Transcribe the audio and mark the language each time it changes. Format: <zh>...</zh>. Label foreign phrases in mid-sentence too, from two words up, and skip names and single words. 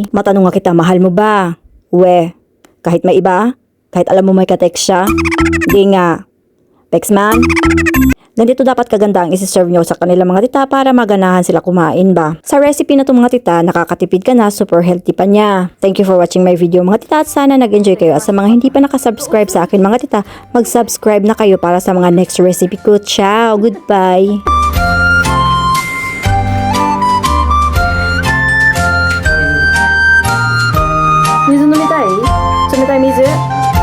<tl>Matanong nga kita, mahal mo ba? We, kahit may iba? Kahit alam mo may katext siya? Hindi nga. Pexman? Ganito dapat kaganda ang isi-serve nyo sa kanila mga tita para maganahan sila kumain ba. Sa recipe na to mga tita, nakakatipid ka na,</tl> <en>super healthy</en> <tl>pa niya.</tl> <en>Thank you for watching my video</en> <tl>mga tita, at sana nag-enjoy kayo. At sa mga hindi pa nakasubscribe sa akin mga tita, mag-subscribe na kayo para sa mga</tl> <en>next recipe</en> <tl>ko.</tl> <en>Ciao! Goodbye!</en> <ja>水飲みたい？冷たい水？</ja>